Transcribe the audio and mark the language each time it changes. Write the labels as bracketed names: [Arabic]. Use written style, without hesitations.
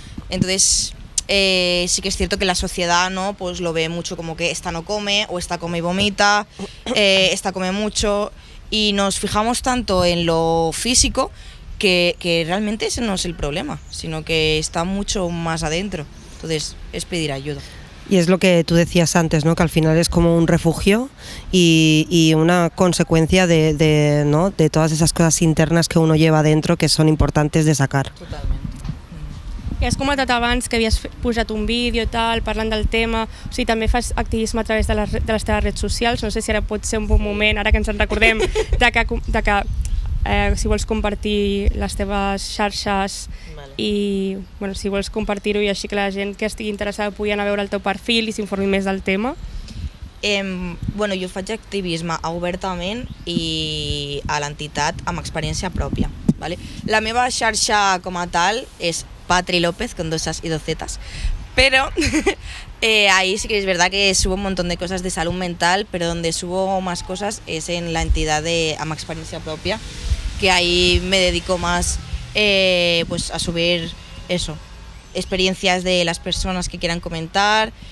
[Spanish] Entonces, sí que es cierto que la sociedad, ¿no?, pues lo ve mucho como que esta no come, o esta come y vomita, esta come mucho, y nos fijamos tanto en lo físico que realmente ese no es el problema, sino que está mucho más adentro. Entonces, es pedir ayuda. Y es lo que tú decías antes, ¿no?, que al final es como un refugio y una consecuencia de, ¿no?, de todas esas cosas internas que uno lleva dentro que son importantes de sacar. [Catalan] Totalment. I has comentat abans que havies posat un vídeo i tal, parlant del tema, o sigui, també fas activisme a través de les teves redes socials, no sé si ara pot ser un bon moment, ara que ens en recordem, de que si vols compartir les teves xarxes i bueno, si vols compartir-ho i així que la gent que estigui interessada pugui anar a veure el teu perfil i s'informi més del tema. Bueno, jo faig activisme obertament i a l'entitat amb experiència pròpia. [Spanish] ¿Vale? [Catalan] La meva xarxa com a tal és [Spanish] Patri López, con 2 As y 2 Zetas, pero ahí sí que es verdad que subo un montón de cosas de salud mental, pero donde subo más cosas es en la entidad de Ama Experiencia Propia, que ahí me dedico más pues a subir eso, experiencias de las personas que quieran comentar,